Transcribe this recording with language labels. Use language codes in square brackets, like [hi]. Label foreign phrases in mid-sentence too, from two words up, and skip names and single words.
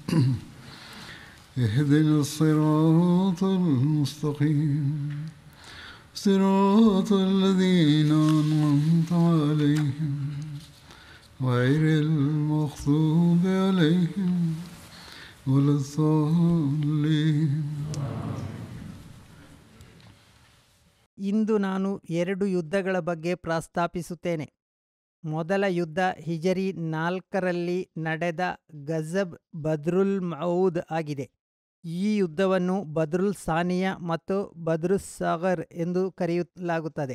[ar] اهدنا الصراط المستقيم صراط الذين أنعمت عليهم غير المغضوب عليهم ولا الضالين. [kn] ಇಂದು ನಾನು 2 ಯುದ್ಧಗಳ ಬಗ್ಗೆ ಪ್ರಸ್ತಾಪಿಸುತ್ತೇನೆ. ಮೊದಲ ಯುದ್ಧ ಹಿಜರಿ 4ರಲ್ಲಿ ನಡೆದ ಗಜಬ್ ಬದ್ರುಲ್ ಮೌದ್ ಆಗಿದೆ. ಈ ಯುದ್ಧವನ್ನು ಬದ್ರುಲ್ ಸಾನಿಯ ಮತ್ತು ಬದ್ರುಸ್ ಸಾಗರ್ ಎಂದು ಕರೆಯಲಾಗುತ್ತದೆ.